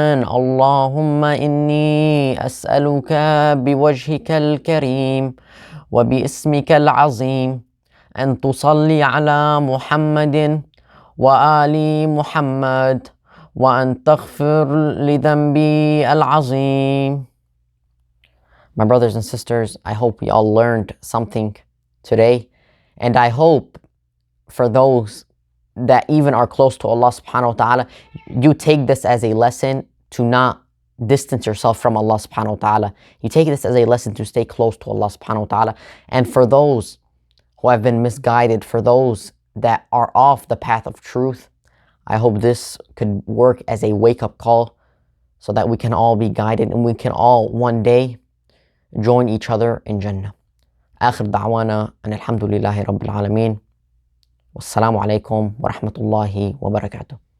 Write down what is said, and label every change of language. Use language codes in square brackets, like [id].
[ar] اللهم إني أسألك بوجهك الكريم وباسمك العظيم أن تصلي على محمد وآل محمد وأن تغفر لذنبي العظيم. [en] My brothers and sisters, I hope we all learned something today, and I hope for those that even are close to Allah [ar] subhanahu wa ta'ala, [en] you take this as a lesson to not distance yourself from Allah subhanahu wa ta'ala. You take this as a lesson to stay close to Allah [ar] subhanahu wa ta'ala. [en] And for those who have been misguided, for those that are off the path of truth, I hope this could work as a wake-up call so that we can all be guided and we can all one day join each other in Jannah. [ar] آخر دعوانا أن الحمد لله رب العالمين. والسلام عليكم ورحمة الله وبركاته.